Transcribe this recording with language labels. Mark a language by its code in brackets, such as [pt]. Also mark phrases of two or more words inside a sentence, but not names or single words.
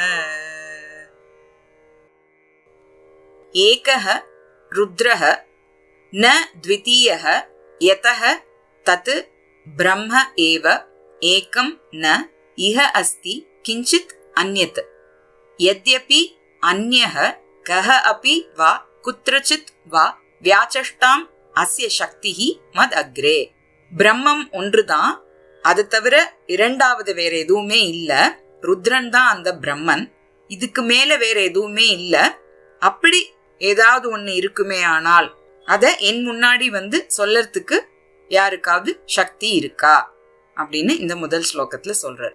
[sa] एकः रुद्रः न द्वितीयः यतः तत् ब्रह्म एव एकं न इह अस्ति किंचित् अन्यत् यद्यपि अन्यः कः अपि वा कुत्रचित् वा व्याचष्टाम् अस्य शक्तिः मत् अग्रे. [ta] பிரம்மம் ஒன்றுதான், அது தவிர இரண்டாவது வேற எதுவுமே இல்ல. ருத்ரன் தான் அந்த பிரம்மன், இதுக்கு மேல வேற எதுவுமே இல்ல. அப்படி ஏதாவது ஒண்ணு இருக்குமே ஆனால் அத என் முன்னாடி சொல்லறதுக்கு யாருக்காவது சக்தி இருக்கா அப்படின்னு இந்த முதல் ஸ்லோகத்துல சொல்றார்.